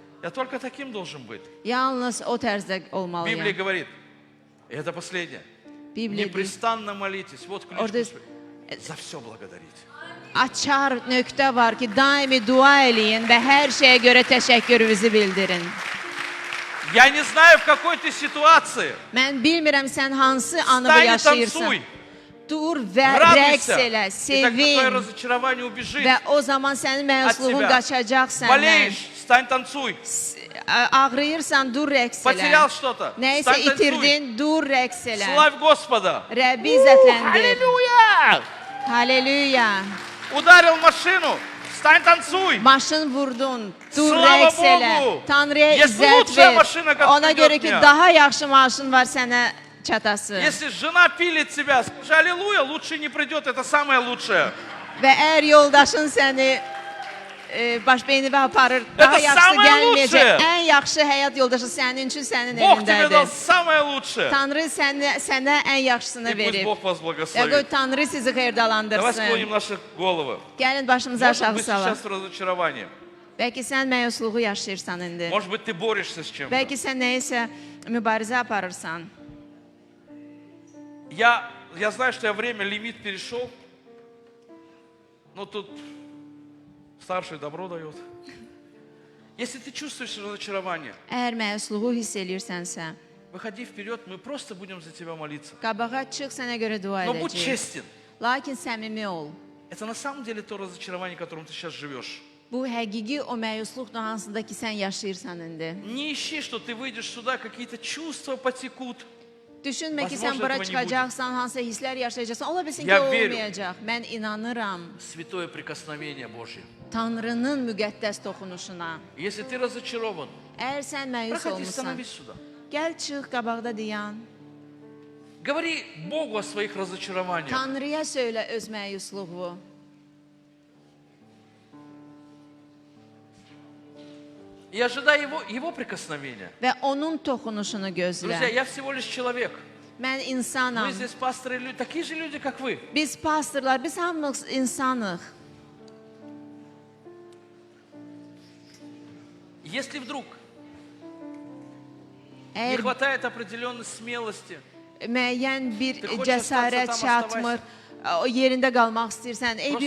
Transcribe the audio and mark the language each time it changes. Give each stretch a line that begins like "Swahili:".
Russian: Я только таким должен быть.
Azerbaijani: Yalnız o tərzdə
Russian: Библия
Azerbaijani: olmalıyam.
Russian: говорит, и это последнее,
Azerbaijani: Bibliya deyir,
Russian: непрестанно молитесь. Вот ключ,
Azerbaijani: Orada-
Russian: Господи. За все благодарить.
Azerbaijani: açar nöqtə var ki, daimi dua eləyin və hər şeyə görə təşəkkürünüzü bildirin.
Russian: Я не знаю, в какой ты ситуации.
Azerbaijani: Mən bilmirəm sən hansı anı
Russian: Встань и
Azerbaijani: yaşayırsan.
Russian: танцуй.
Azerbaijani: Dur və rəqs
Russian: Радуйся.
Azerbaijani: elə,
Russian: И так твое
Azerbaijani: sevin
Russian: разочарование убежит.
Azerbaijani: və o zaman sənin məyusluğun
Russian: тебя.
Azerbaijani: qaçacaq səndən.
Russian: Болеешь, встань, танцуй.
Azerbaijani: Ağrıyırsan, dur rəqs
Russian: Потерял
Azerbaijani: elə.
Russian: что-то,
Azerbaijani: Nəysə
Russian: встань, танцуй.
Azerbaijani: itirdin, dur rəqs elə.
Russian: Славь Господа.
Azerbaijani: Rəbbi izzətləndir.
Russian: Аллилуйя!
Azerbaijani: Haleluya.
Russian: Udarил машину, встань, танцуй.
Azerbaijani: Maşın vurdun, dur
Russian: Slava
Azerbaijani: rəqs elə.
Russian: Bogu.
Azerbaijani: Tanrıya
Russian: Есть
Azerbaijani: izzət
Russian: lучшая
Azerbaijani: ver.
Russian: машина, как
Azerbaijani: Ona
Russian: придет
Azerbaijani: görə ki,
Russian: дня.
Azerbaijani: daha yaxşı maşın var sənə çatası.
Russian: Если жена пилит тебя, скажи аллилуйя, лучше не придет, это самое лучшее.
Azerbaijani: Və əgər yoldaşın səni baş beynivə aparır, daha
Russian: Это
Azerbaijani: yaxşı
Russian: самое
Azerbaijani: gəlməyəcək.
Russian: лучшее.
Azerbaijani: Ən yaxşı həyat yoldaşı sənin üçün sənin
Russian: Бог тебе дал
Azerbaijani: evindədir.
Russian: самое лучшее.
Azerbaijani: Tanrı sənə ən yaxşısını
Russian: И пусть
Azerbaijani: verib.
Russian: Бог вас
Azerbaijani: Və qoy
Russian: благословит.
Azerbaijani: Tanrı sizi
Russian: Давай
Azerbaijani: xeyirdalandırsın.
Russian: склоним наши головы.
Azerbaijani: Gəlin başımızı
Russian: Может
Azerbaijani: aşağı
Russian: быть,
Azerbaijani: salaq.
Russian: сейчас в разочаровании.
Azerbaijani: Bəlkə sən məyusluğu yaşayırsan indi.
Russian: Может быть, ты борешься с чем-то.
Azerbaijani: Bəlkə sən nəyisə mübarizə aparırsan.
Russian: Я знаю, что я время, лимит перешел. Но тут старший добро дает. Если ты чувствуешь разочарование,
Azerbaijani: Əgər məyusluğu hiss eləyirsənsə,
Russian: выходи вперед, мы просто будем за тебя молиться.
Azerbaijani: qabağa çıx, sənə görə dua
Russian: Но будь
Azerbaijani: edəcəyik.
Russian: честен.
Azerbaijani: Lakin səmimi ol.
Russian: Это на самом деле то разочарование, которым ты сейчас живешь.
Azerbaijani: Bu həqiqi o məyusluqdur hansında ki sən yaşayırsan indi.
Russian: Не ищи, что ты выйдешь сюда, какие-то чувства потекут.
Azerbaijani: Düşünmə ki,
Russian: Возможно,
Azerbaijani: sən bura
Russian: этого не
Azerbaijani: çıxacaqsan, hansısa hisslər yaşayacaqsan. Ola bilsin ki,
Russian: Я верю.
Azerbaijani: olmayacaq. Mən inanıram
Russian: Святое прикосновение Божье.
Azerbaijani: Tanrının müqəddəs toxunuşuna.
Russian: Если ты разочарован,
Azerbaijani: Əgər sən məyus
Russian: проходи,
Azerbaijani: olmusan,
Russian: становись сюда.
Azerbaijani: gəl çıx qabaqda dayan.
Russian: Говори Богу о своих разочарованиях.
Azerbaijani: Tanrıya söylə öz məyusluğu.
Russian: И ожидай его prикосновения.
Azerbaijani: Və onun toxunuşunu gözlə.
Russian: Друзья, я всего лишь человек.
Azerbaijani: Mən
Russian: Мы
Azerbaijani: insanam.
Russian: здесь пасторы, такие же люди, как вы.
Azerbaijani: Biz pastorlar, biz hamımız insanıq.
Russian: Если вдруг не
Azerbaijani: Əgər
Russian: хватает определенной смелости,
Azerbaijani: müəyyən bir
Russian: Ты хочешь
Azerbaijani: cəsarət
Russian: остаться там,
Azerbaijani: çatmır, o yerində qalmaq istəyirsən, eybi